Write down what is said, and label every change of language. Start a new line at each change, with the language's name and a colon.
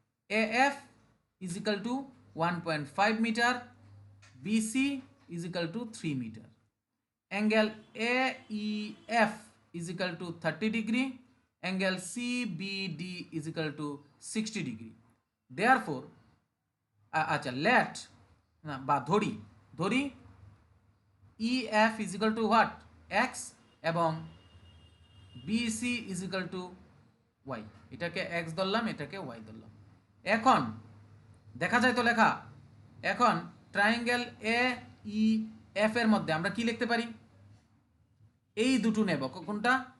English: AF is equal to 1.5 metre, BC is equal to 3 metre, angle AEF is equal to 30 degree, angle CBD is equal to 60 degree. Therefore, আচ্ছা let
Bangla: না বা ধরি
English: EF is equal to what?
Bangla: X এবং
English: BC is equal to Y,
Bangla: এটাকে X ধরলাম, এটাকে Y ধরলাম। এখন দেখা যায় তো লেখা, এখন ট্রায়াঙ্গেল AEF এর মধ্যে আমরা কি লিখতে পারি? এই দুটো নেব, কোনটা?